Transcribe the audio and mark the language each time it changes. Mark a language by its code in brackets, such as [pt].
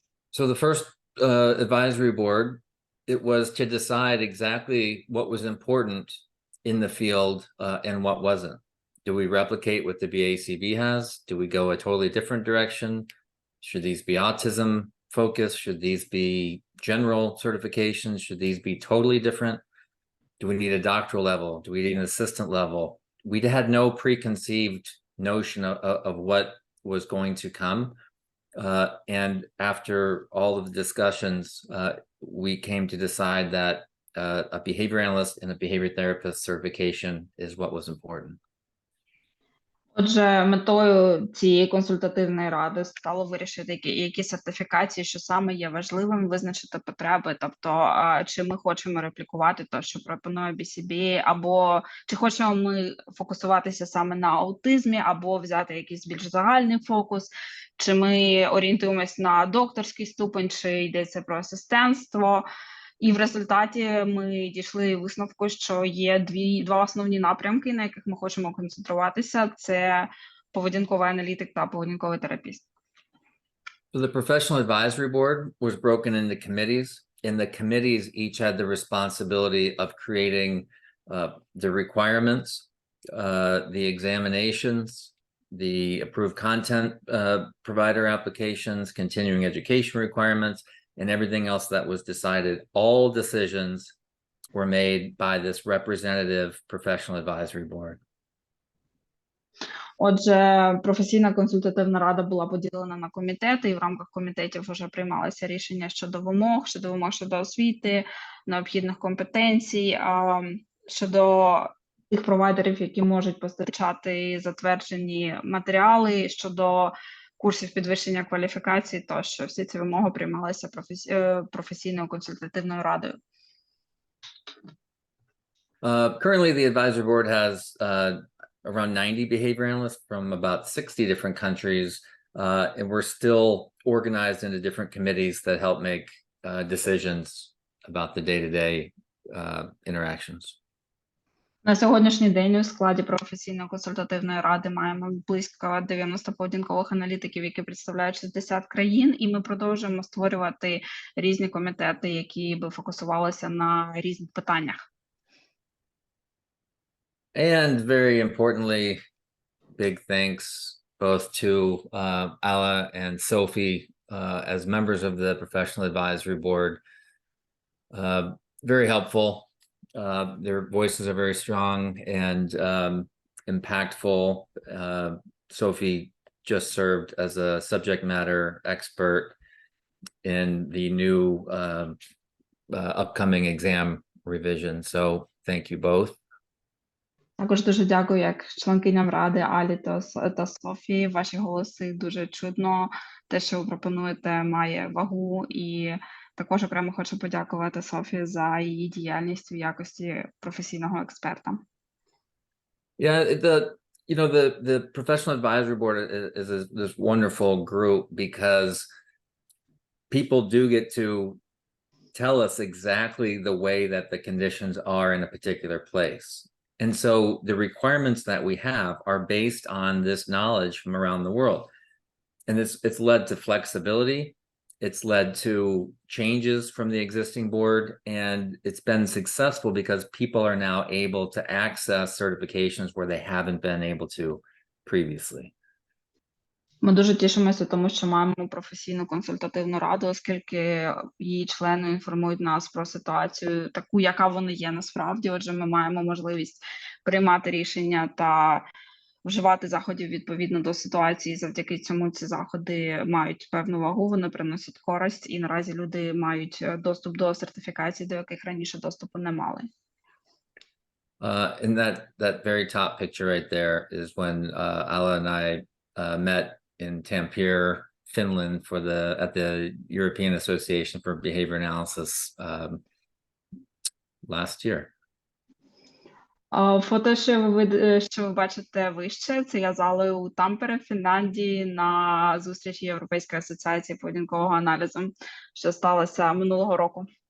[en] So the first advisory board, it was to decide exactly what was important in the field and what wasn't. Do we replicate what the BACB has? Do we go a totally different direction? Should these be autism focused? Should these be general certifications? Should these be totally different? Do we need a doctoral level? Do we need an assistant level? We had no preconceived notion of what was going to come. And after all of the discussions, we came to decide that a behavior analyst and a behavior therapist certification is what was important. [uk] Отже, метою цієї консультативної ради стало вирішити, які сертифікації, що саме є важливим, визначити потреби, тобто чи ми хочемо реплікувати те, що пропонує BCBA, або чи хочемо ми фокусуватися саме на аутизмі, або взяти якийсь більш загальний фокус, чи ми орієнтуємось на докторський ступень, чи йдеться про асистентство. І в результаті ми дійшли висновку, що є два основні напрямки, на яких ми хочемо концентруватися. Це поведінковий аналітик та поведінковий терапіст. [en] So the professional advisory board was broken into committees, and the committees each had the responsibility of creating the requirements, the examinations, the approved content provider applications, continuing education requirements, and everything else that was decided. All decisions were made by this representative professional advisory board. [uk] Отже, професійна консультативна рада була поділена на комітети, і в рамках комітетів вже приймалися рішення щодо вимог щодо освіти, необхідних компетенцій, щодо тих провайдерів, які можуть постачати затверджені матеріали, щодо курсів підвищення кваліфікації, тощо всі ці вимоги приймалися професійною консультативною радою. [en] Currently, the advisory board has around 90 behavior analysts from about 60 different countries, and we're still organized into different committees that help make decisions about the day-to-day interactions. [uk] На сьогоднішній день у складі професійної консультативної ради маємо близько 90 поведінкових аналітиків, які представляють 60 країн, і ми продовжуємо створювати різні комітети, які би фокусувалися на різних питаннях. [en] And very importantly, big thanks both to Alla and Sophie as members of the professional advisory board. Very helpful. Their voices are very strong and impactful. Sophie just served as a subject matter expert in the new upcoming exam revision. So thank you both. [uk] Також дуже дякую як членкиням ради Алі та Софії. Ваші голоси дуже чудно. Те, що ви пропонуєте, має вагу. І також окремо хочу подякувати Софії за її діяльність в якості професійного експерта. [en] Yeah, the professional advisory board is this wonderful group because people do get to tell us exactly the way that the conditions are in a particular place. And so the requirements that we have are based on this knowledge from around the world. And it's led to flexibility. It's led to changes from the existing board, and it's been successful because people are now able to access certifications where they haven't been able to previously. [uk] Ми дуже тішимося, тому що маємо професійну консультативну раду, оскільки її члени інформують нас про ситуацію, таку, яка вона є насправді. Отже, ми маємо можливість приймати рішення та вживати заходів відповідно до ситуації. Завдяки цьому ці заходи мають певну вагу, вони приносять користь, і наразі люди мають доступ до сертифікацій, до яких раніше доступу не мали. [en] And that very top picture right there is when Alla and I met in Tampere, Finland, at the European Association for Behavior Analysis last year. [uk] Фото, що ви бачите вище, це я з Алою у Тампере, Фінляндії, на зустрічі Європейської асоціації поведінкового аналізу, що сталося минулого року.